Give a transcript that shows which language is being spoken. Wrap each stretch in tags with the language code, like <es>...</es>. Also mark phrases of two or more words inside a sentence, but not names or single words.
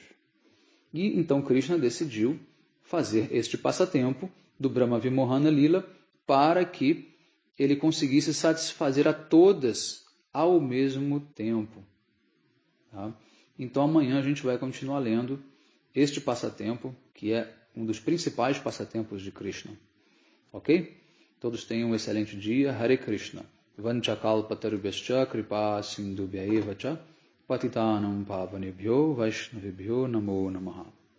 <pt>E então Krishna decidiu fazer este passatempo do Brahma Vimohana Lila para que ele conseguisse satisfazer a todas ao mesmo tempo. Tá? Então amanhã a gente vai continuar lendo este passatempo, que é um dos principais passatempos de Krishna. Ok? Todos tenham um excelente dia.</pt> <sa>हरे कृष्ण. वाञ्छाकल्पतरुभ्यश्च कृपा सिन्धुभ्य एव च पतितानाम् पावनेभ्यो वैष्णविभ्यो नमो नमः.</sa>